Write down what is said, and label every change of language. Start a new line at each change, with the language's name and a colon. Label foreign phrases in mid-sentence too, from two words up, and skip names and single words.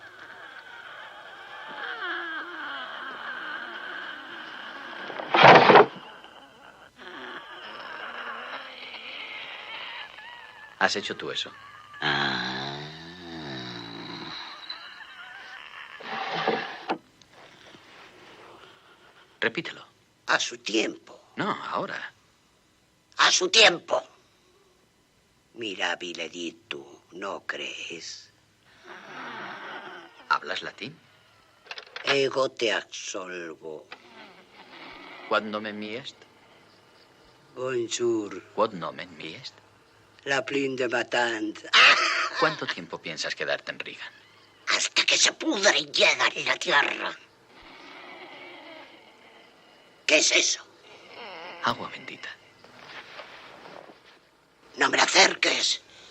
Spanish: ¿Has hecho tú eso? Repítelo. A su tiempo. No, ahora. A su tiempo.
Latin: Mirabile dictu,
Spanish: ¿no crees? ¿Hablas latín?
Latin: Ego te absolvo. Quod nomen mi est? Bonjour. Quod nomen mi est?
French: La plin de matant.
Spanish: ¿Cuánto tiempo piensas quedarte en Regan? Hasta que se pudre y llega en la tierra. ¿Qué es eso? Agua bendita. No me la acerques.